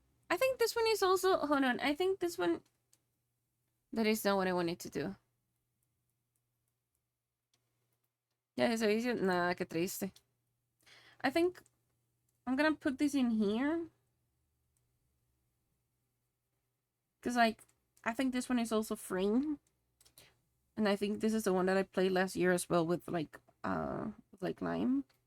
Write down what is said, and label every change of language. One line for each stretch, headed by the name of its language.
English: I think this one is also. Hold on. I think this one. That is not what I wanted to do.
Spanish: Ya ese vicio, nada, qué triste.
English: I think I'm gonna put this in here. Because, like, I think this one is also free. And I think this is the one that I played last year as well with, like, Lime.